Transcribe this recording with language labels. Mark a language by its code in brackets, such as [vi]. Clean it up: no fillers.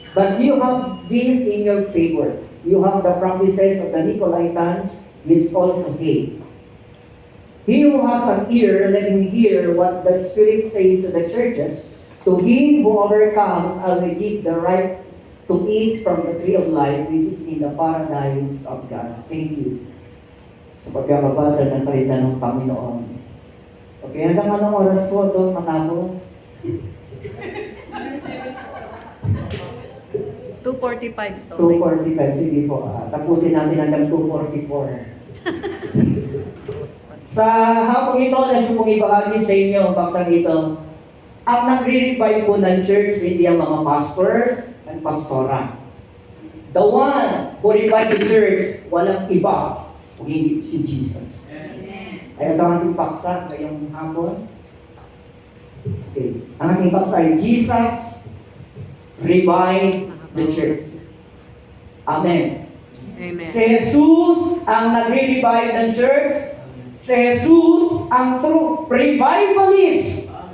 [en] But you have this in your favor. You have the practices of the Nicolaitans, which also hate. He who has an ear, let him hear what the Spirit says to the churches. To him who overcomes, I will give the right to eat from the tree of life, which is in the paradise of God. Thank you. [tl] Sa pagkakabasa ng salita ng Panginoon. Okay, hanggang anong oras po doon matapos? [en] 2:45 is okay. [tl] 2:45, sige po. Tapusin natin hanggang 2:44. Sa hapong ito, nais kong ibahagi sa inyo ang baksang ito. Ang nagre-revive po ng church, hindi ang mga pastors and pastora. [en] The one who revived the church, [tl] walang iba kung hindi si Jesus. Ay, ito ang ating paksa ngayong hapon. Okay. Ang ating paksa ay [en] Jesus revived the church. [tl] Amen. Amen. Si Jesus ang nagre-revive ng church. Si Jesus ang true revivalist.